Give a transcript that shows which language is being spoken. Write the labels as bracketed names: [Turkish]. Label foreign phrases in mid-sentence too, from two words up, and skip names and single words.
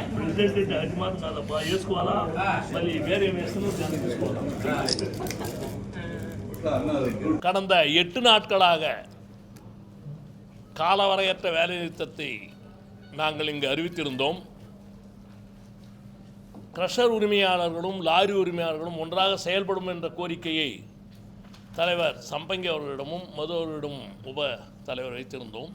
[Telugu] రిజల్ట్ అంటే అది మాత్రం కాదబ్బా, వేసుకోవాలా మళ్ళీ వేరే వేసుకుని దాన్ని తీసుకోవాలా. [Tamil] கடந்த 8 நாட்களாக காலவரையற்ற வேலைநிறுத்தத்தை நாங்கள் இங்கு அறிவித்திருந்தோம். கிரஷர் உரிமையாளர்களும் லாரி உரிமையாளர்களும் ஒன்றாக செயல்படும் என்ற கோரிக்கையை தலைவர் சம்பங்கி அவர்களிடமும் மது அவர்களிடமும் உப தலைவர் வைத்திருந்தோம்.